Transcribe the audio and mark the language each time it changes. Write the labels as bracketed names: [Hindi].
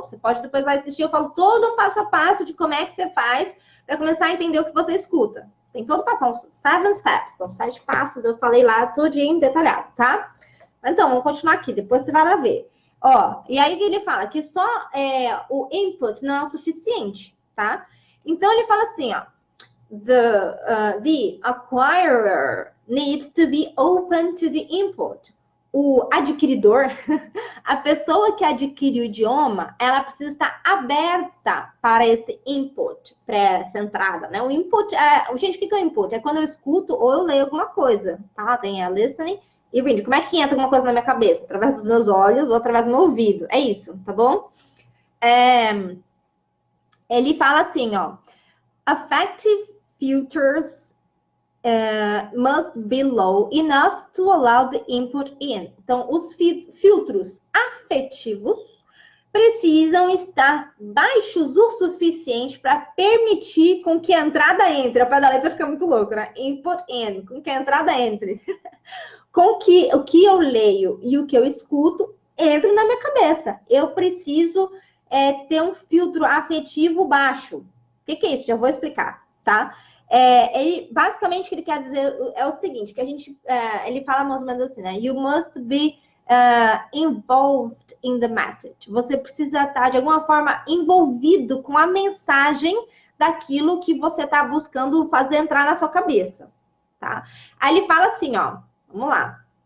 [Portuguese] Você pode depois lá assistir. Eu falo todo o passo a passo de como é que você faz para começar a entender o que você escuta. Tem todo o passo, são 7 steps, são 7 passos. Eu falei lá tudinho detalhado, tá? Então, vamos continuar aqui, depois você vai lá ver. Ó, e aí ele fala que só o input não é o suficiente, tá? Então, ele fala assim, ó. [English] The acquirer needs to be open to the input. [Portuguese] O adquiridor, a pessoa que adquire o idioma, ela precisa estar aberta para esse input, para essa entrada, né? O input gente, o que é o input? É quando eu escuto ou eu leio alguma coisa, tá? Tem a listening e reading. Como é que entra alguma coisa na minha cabeça? Através dos meus olhos ou através do meu ouvido. É isso, tá bom? Ele fala assim, ó. [English] Affective filters must be low enough to allow the input in. [Portuguese] Então, os filtros afetivos precisam estar baixos o suficiente para permitir com que a entrada entre. A pé da letra fica muito louco, né? [English] Input in, [Portuguese] com que a entrada entre. Com que o que eu leio e o que eu escuto entre na minha cabeça. Eu preciso ter um filtro afetivo baixo. O que é isso? Já vou explicar, tá? Basicamente, o que ele quer dizer é o seguinte, que ele fala mais ou menos assim, né? [English] You must be involved in the message. [Portuguese] Você precisa estar, de alguma forma, envolvido com a mensagem daquilo que você está buscando fazer entrar na sua cabeça, tá? Aí ele fala assim, ó, vamos lá.